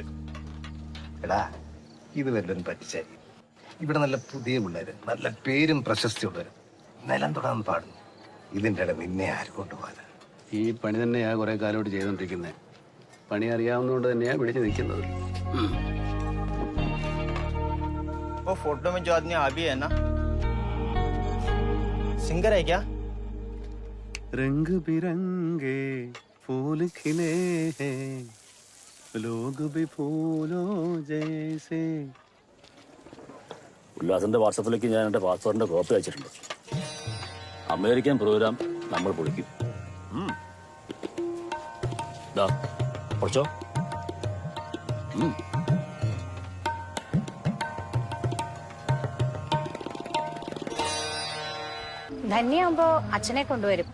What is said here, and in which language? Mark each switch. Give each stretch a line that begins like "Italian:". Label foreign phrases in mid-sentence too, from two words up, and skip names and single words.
Malayalam: എടാ, ഇത് വല്ലതും പറ്റിച്ചാൽ ഇവിടെ നല്ല പുതിയ പിള്ളേര്, നല്ല പേരും പ്രശസ്തിയും ഉള്ളവര് നിലം തൊടാൻ പാടുന്നു. ഇതിന്റെ ഇടയിൽ നിന്നെ ആര് കൊണ്ടുപോകാൻ? ഈ പണി തന്നെയാ കുറെ കാലമായിട്ട് ചെയ്തോണ്ടിരിക്കുന്നത്. പണി അറിയാവുന്നതുകൊണ്ട് തന്നെയാ പിടിച്ചു നിൽക്കുന്നത്.
Hindi: वो फोटो में जो आदमी अभी है ना, सिंगर है क्या? रंग बिरंगे फूल खिले हैं, लोग भी फूलों जैसे.
Malayalam: ഉല്ലാസിന്റെ വാട്സപ്പിലേക്ക് ഞാൻ എന്റെ പാസ്പോർട്ടിന്റെ കോപ്പി അയച്ചിട്ടുണ്ട്. അമേരിക്കൻ പ്രോഗ്രാം നമ്മൾ പൊളിക്കും. കുറച്ചോ? ധന്യാവുമ്പോ അച്ഛനെ കൊണ്ടുവരും.